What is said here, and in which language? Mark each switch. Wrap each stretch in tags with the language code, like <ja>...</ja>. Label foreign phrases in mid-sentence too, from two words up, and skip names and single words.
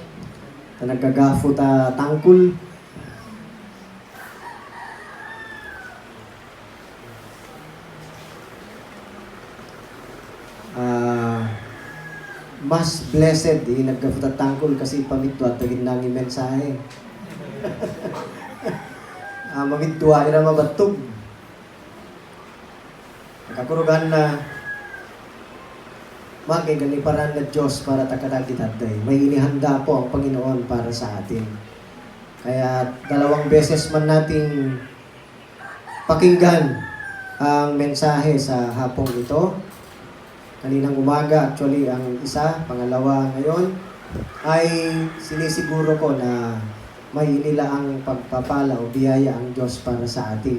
<ibg>Ta nagkagafo ta tangkul. Mas blessed nagkagafo ta tangkul kasi pamito at tagin nang mensahe. Mamidwa ira mabatog. Nakakurugan na magiganiparan na Diyos para takatagitagday.</ibg> <tl>May inihanda po ang Panginoon para sa atin. Kaya 2 beses man nating pakinggan ang mensahe sa hapong ito. Kaninang umaga, actually, ang isa, pangalawa ngayon, ay sinisiguro ko na may inilaang pagpapala o biyaya ang Diyos para sa atin.</tl>